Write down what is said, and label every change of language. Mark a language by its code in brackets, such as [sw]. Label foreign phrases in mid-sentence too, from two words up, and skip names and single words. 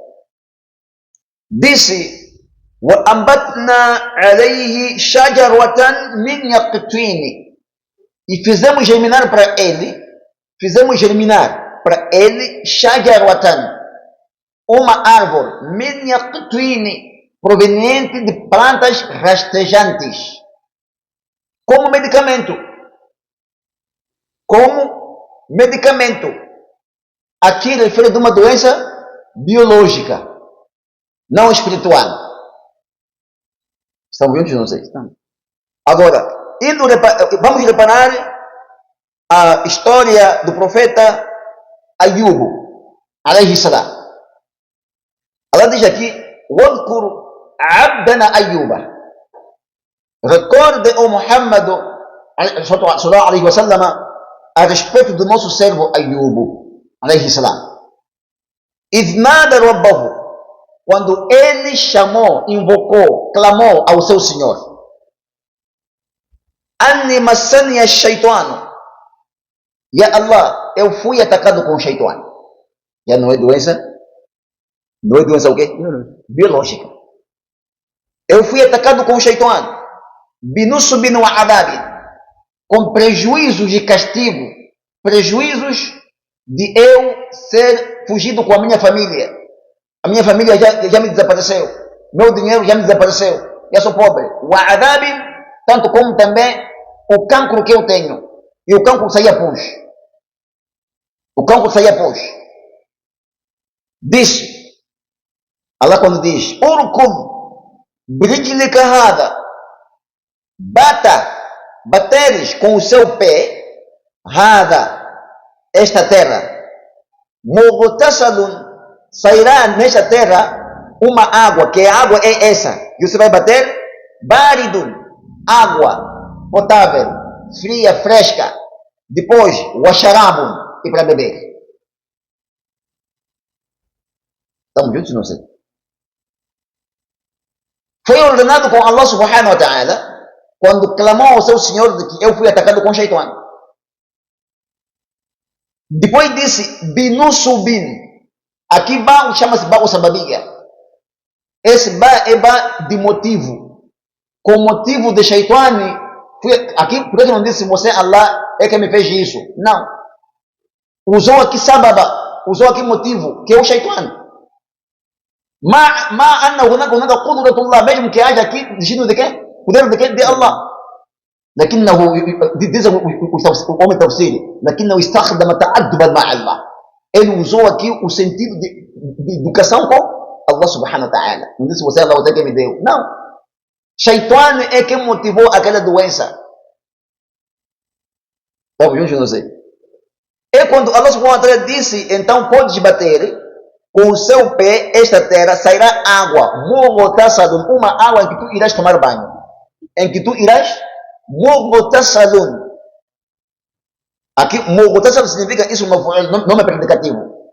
[pt] Disse: [ar] وَأَنبَتْنَا عَلَيْهِ شَجَرَةً مِنْ يَقْطِينِ. [pt] E fizemos germinar para ele شَجَرَةً, uma árvore, [ar] مِنْ يَقْطِينِ, [pt] proveniente de plantas rastejantes, como medicamento. Aqui refere de uma doença biológica, não espiritual. Estão juntos? Não sei. Agora, vamos reparar a história do profeta Ayub, [ar] عليه السلام. [pt] Ela diz aqui: [ar] وَاذْكُرْ عَبْدَنَا أَيُّوبَ. [pt] Recorde, o Muhammad [ar] صلى الله عليه وسلم, [pt] a respeito do nosso servo Ayub, [ar] عليه السلام. إذ نادى ربه, [pt] quando ele chamou, invocou, clamou ao seu Senhor. [ar] أني مسني الشيطان. يا الله, [pt] eu fui atacado com o shaitan. Já não é doença? Não é doença o quê? Biológica. Eu fui atacado com o shaitan. [ar] بنصب وعذاب, [pt] com prejuízos de castigo, prejuízos de eu ser fugido com a minha família. A minha família já me desapareceu, meu dinheiro já me desapareceu, já sou pobre. O adabin, tanto como também o cancro que eu tenho. E o cancro saía pus. Disse Allah, quando diz: [ar] اركض برجلك هذا, [pt] bateres com o seu pé, hada, esta terra, Mughtasalun, sairá nesta terra uma água, que a água é essa, que você vai bater, baridun, água potável, fria, fresca, depois, washarabun, e para beber. Estamos juntos, não sei. Foi ordenado com Allah [ar] سبحانه وتعالى, [pt] quando clamou ao seu Senhor de que eu fui atacado com Shaitan. Depois disse, binusubin. Aqui ba chama-se [ar] باء السببية. [pt] Esse ba é ba de motivo. Com motivo de Shaitan. Aqui, por que não disse você, Allah é que me fez isso? Não. Usou aqui sababa. Usou aqui motivo, que é o Shaitan. [ar] مع أن هناك قدرة الله, [pt] mesmo que haja aqui destino de quê? Poder de quê? De Allah. [ar] لكنه [pt] diz o homem tafsir, [ar] لكنه استخدم تأدبا مع الله. [pt] Ele usou aqui o sentido de educação com Allah [ar] سبحانه وتعالى. [pt] Não disse você, Allah, você que me deu. Não. Shaitan é quem motivou aquela doença. Estamos juntos, não sei. É quando Allah [ar] سبحانه وتعالى [pt] disse, então podes bater com o seu pé, esta terra sairá água, uma água em que tu irás tomar banho. Em que tu irás mughtasalun. Aqui, mughtasal significa isso, nome predicativo.